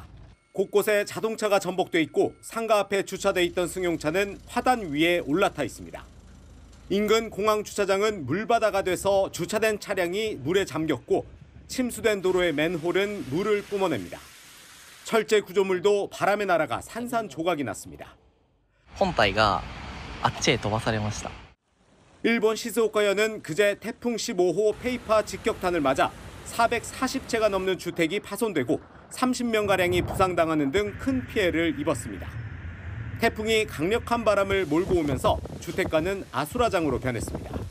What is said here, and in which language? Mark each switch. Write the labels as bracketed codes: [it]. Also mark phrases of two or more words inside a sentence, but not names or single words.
[ko] 곳곳에 자동차가 전복돼 있고 상가 앞에 주차돼 있던 승용차는 화단 위에 올라타 있습니다. 인근 공항 주차장은 물바다가 돼서 주차된 차량이 물에 잠겼고 침수된 도로의 맨홀은 물을 뿜어냅니다. 철제 구조물도 바람에 날아가 산산조각이 났습니다. [ja] 本体があっちへ飛ばされました. [ko] 일본 시즈오카현은 그제 태풍 15호 페이파 직격탄을 맞아 440채가 넘는 주택이 파손되고 30명가량이 부상당하는 등 큰 피해를 입었습니다. 태풍이 강력한 바람을 몰고 오면서 주택가는 아수라장으로 변했습니다.